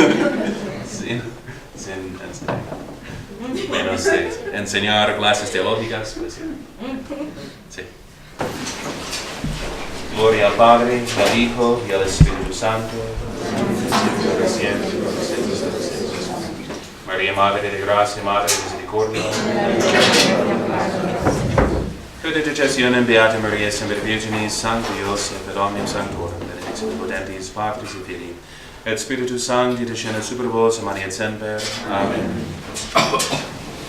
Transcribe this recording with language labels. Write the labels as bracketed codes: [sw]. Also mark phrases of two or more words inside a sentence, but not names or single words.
[es] Menos de enseñar clases teológicas. Pues, sí. Gloria al Padre, al Hijo y al Espíritu Santo. Siempre, por los siglos de los siglos. María, Madre de Gracia, Madre de Misericordia. [la] Predecezione Beata Maria, Semper Virginis, Sancti Joseph, et omnium sanctorum, benedictionem potentis Patris et Filii, et Spiritus Sancti, descenda super vos, et manet semper. Amen.